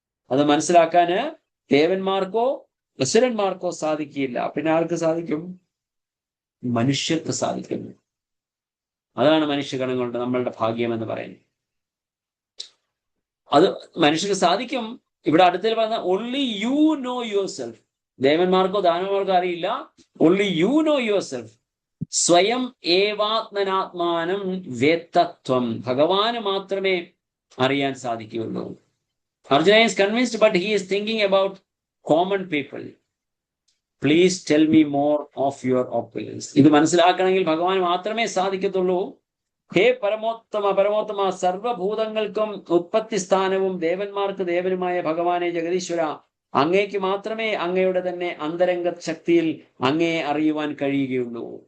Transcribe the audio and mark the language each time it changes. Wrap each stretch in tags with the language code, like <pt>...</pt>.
<ml>അത് മനസ്സിലാക്കാന് ദേവന്മാർക്കോ അസുരന്മാർക്കോ സാധിക്കില്ല. പിന്നെ ആർക്ക് സാധിക്കും? മനുഷ്യർക്ക് സാധിക്കുന്നു. അതാണ് മനുഷ്യഗണങ്ങളുടെ നമ്മളുടെ ഭാഗ്യം എന്ന് പറയുന്നത്. അത് മനുഷ്യർക്ക് സാധിക്കും. ഇവിടെ അടുത്തിൽ പറഞ്ഞ</ml> <en>only you know yourself.</en> <ml>ദേവന്മാർക്കോ ദാനവന്മാർക്കോ അറിയില്ല.</ml> <en>only you know yourself.</en> <sa>സ്വയം ഏവാത്മനാത്മാനം വേത്തത്വം.</sa> <ml>ഭഗവാന് മാത്രമേ അറിയാൻ സാധിക്കുകയുള്ളൂ.</ml> <en>Arjuna is convinced, but he is thinking about common people. Please tell me more of your opulence.</en> <ml>ഇത് മനസ്സിലാക്കണമെങ്കിൽ ഭഗവാൻ മാത്രമേ സാധിക്കത്തുള്ളൂ. ഹേ പരമോത്തമ, സർവഭൂതങ്ങൾക്കും ഉത്പത്തി സ്ഥാനവും ദേവന്മാർക്ക് ദേവനുമായ ഭഗവാനെ ജഗദീശ്വര, അങ്ങേക്ക് മാത്രമേ അങ്ങയുടെ തന്നെ അന്തരംഗ ശക്തിയിൽ അങ്ങയെ അറിയുവാൻ കഴിയുകയുള്ളൂ.</ml>